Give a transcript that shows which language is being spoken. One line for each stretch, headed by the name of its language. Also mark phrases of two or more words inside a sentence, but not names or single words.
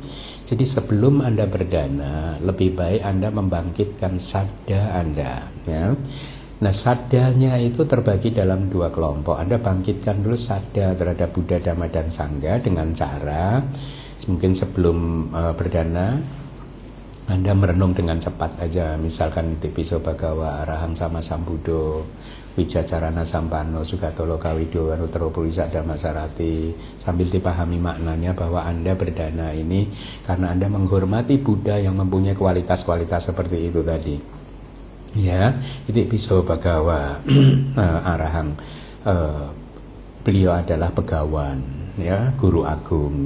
Indonesian: Jadi sebelum Anda berdana, lebih baik Anda membangkitkan sadda Anda, ya. Nah, saddanya itu terbagi dalam 2 kelompok. Anda bangkitkan dulu sadda terhadap Buddha, Dhamma, dan Sangha dengan cara mungkin sebelum berdana Anda merenung dengan cepat aja, misalkan
Pali: Itipiso Bhagawa, Arahang Sama Sambuddho, Wijacarana Sampano, Sugatolo Kawido, Anuttara Purisa Dhamma Sarati,
Indonesian: sambil dipahami maknanya bahwa Anda berdana ini karena Anda menghormati Buddha yang mempunyai kualitas-kualitas seperti itu tadi. Ya,
Pali: Itipiso Bhagawa, Arahang,
Indonesian: beliau adalah Begawan, ya, guru agung.